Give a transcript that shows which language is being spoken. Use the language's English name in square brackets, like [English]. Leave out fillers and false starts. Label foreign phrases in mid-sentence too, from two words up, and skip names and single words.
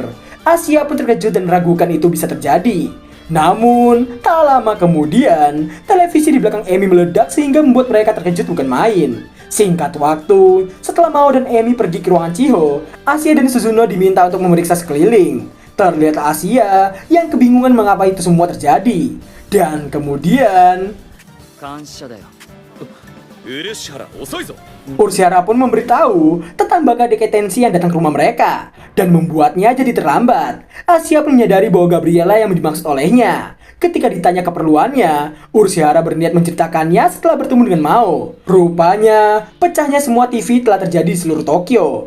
[Indonesian] Asia pun terkejut dan meragukan itu bisa terjadi. Namun, tak lama kemudian, televisi di belakang Emi meledak sehingga membuat mereka terkejut bukan main. Singkat waktu, setelah Mao dan Emi pergi ke ruangan Chiho, Asia dan Suzuno diminta untuk memeriksa sekeliling. Terlihat Asia yang kebingungan mengapa itu semua terjadi. Dan kemudian, [Japanese] 感謝だよ。漆原遅いぞ。 [Indonesian] Urshihara pun memberitahu tentang Baga Deketensi yang datang ke rumah mereka dan membuatnya jadi terlambat. Asia pun menyadari bahwa Gabriela yang dimaksud olehnya. Ketika ditanya keperluannya, Urshihara berniat menceritakannya setelah bertemu dengan Mao. Rupanya, pecahnya semua TV telah terjadi di seluruh Tokyo.